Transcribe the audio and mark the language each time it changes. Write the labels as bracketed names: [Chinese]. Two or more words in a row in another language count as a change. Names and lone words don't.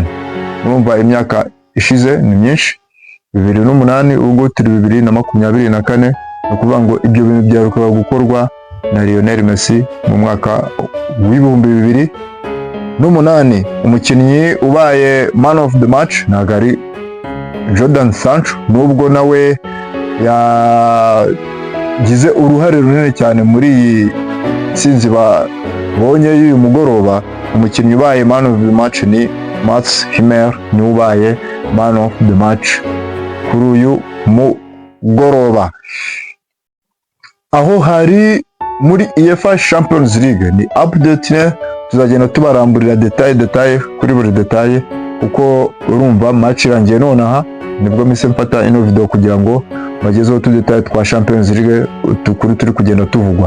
[Kinyarwanda] Urumva imyaka ishize ni myinshi, 2008 ubwo turi 2024, ni ukuvuga ngo ibyo bintu byaherukaga gukorwa na Lionel Messi mu mwaka w'2008. Umukinnyi ubaye [English] man of the match [Kinyarwanda] ntabwo ari Jadon Sancho, nubwo nawe yagize uruhare runini cyane muri iyi tsinzi babonye y'uyu mugoroba. Umukinnyi ubaye [English] man of the match [Kinyarwanda] ni Mats Hummels, ni ubaye [English] man of the match [Kinyarwanda] kuri uyu mugoroba. Aho hari muri UEFA Champions League ni update, tuzagenda tubaramburira detail kuri buri detail, kuko urumva match irangiye nonaha nibwo mise mfata ino video kugira ngo bagezeho tudetail twa Champions League tukuri turi kugenda tuvugwa.